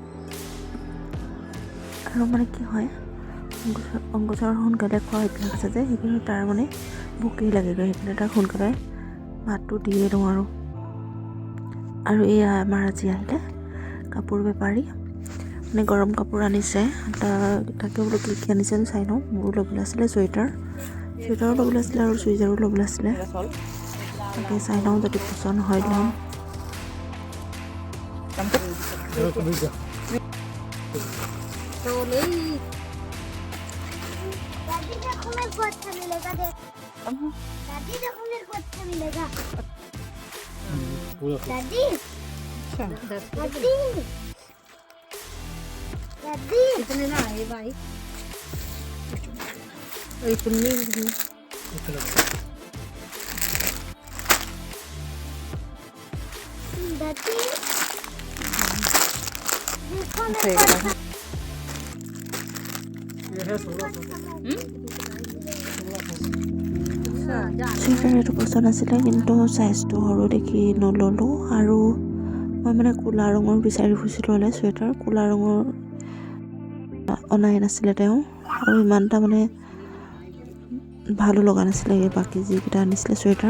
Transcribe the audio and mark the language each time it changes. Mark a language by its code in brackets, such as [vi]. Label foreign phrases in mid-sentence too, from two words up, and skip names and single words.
[as] আৰু মানে কি হয়, অংকুচৰ সোনকালে খোৱা অভ্যাস আছে যে, সেইখিনি তাৰ মানে ভোকেই লাগেগৈ, সেইকাৰণে তাক সোনকালে ভাতটো দিয়ে দিওঁ আৰু এয়া আমাৰ আজি আহিলে কাপোৰ বেপাৰী, মানে গৰম কাপোৰ আনিছে। তাকে বোলো কি কি আনিছে চাই লওঁ। মোৰো ল'বলৈ আছিলে চুৱেটাৰো ল'বলৈ আছিলে আৰু চুইজাৰো ল'বলৈ আছিলে, তাকে চাই লওঁ, যদি পচন্দ হয় ল'ম। [hi] दादी देखो मेरे को अच्छा मिलेगा, देख दादी देखो मेरे को अच्छा मिलेगा। दादी दादी दादी इतने ना आए भाई, इतनी दादी देखो मेरे को अच्छा [as] চুৱেটাৰ এইটো পচন্দ আছিলে, কিন্তু চাইজটো সৰু দেখি নল'লোঁ। আৰু মই মানে ক'লা ৰঙৰ বিচাৰি ফুৰিছিলোঁ হ'লে চুৱেটাৰ, ক'লা ৰঙৰ অনাই নাছিলে তেওঁ, আৰু ইমান এটা মানে ভালো লগা নাছিলে বাকী যিকেইটা আনিছিলে চুৱেটাৰ।